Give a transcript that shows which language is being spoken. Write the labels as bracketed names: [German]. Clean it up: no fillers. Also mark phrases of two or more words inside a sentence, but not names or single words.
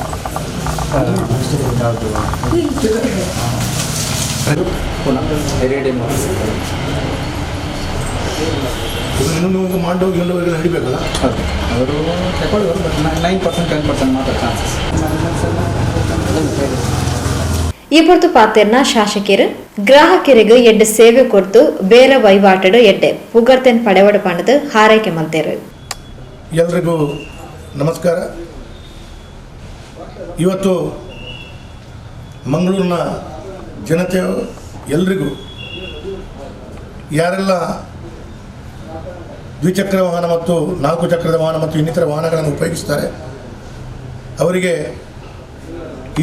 [Kannada] ಇನ್ನೊಂದು ಮಾಡೋಗಿ ನಡಿಬೇಕಲ್ಲ, ಅವರು ತಗೊಳ್ಳೋರು 9% 10% ಮಾತ್ರ ಚಾನ್ಸಸ್. [Tulu] ಈ ಹೊರತು ಪಾತೆರ್ನ ಶಾಸಕರು ಗ್ರಾಹಕರಿಗೆ ಎಡ್ಡೆ ಸೇವೆ ಕೊಡ್ತು ಬೇರೆ ವಹಿವಾಟಡು ಎಡ್ಡೆ ಪುಗರ್ತೆನ್ ಪಡೆವಡ ಪಣದು ಹಾರೈಕೆ ಮಲ್ತೇರು. [Kannada] ಎಲ್ರಿಗೂ ನಮಸ್ಕಾರ. ಇವತ್ತು ಮಂಗಳೂರಿನ ಜನತೆಯು ಎಲ್ರಿಗೂ ಯಾರೆಲ್ಲ ದ್ವಿಚಕ್ರ ವಾಹನ ಮತ್ತು 4 ಚಕ್ರದ ವಾಹನ ಮತ್ತು ಇನ್ನಿತರ ವಾಹನಗಳನ್ನು ಉಪಯೋಗಿಸ್ತಾರೆ ಅವರಿಗೆ ಈ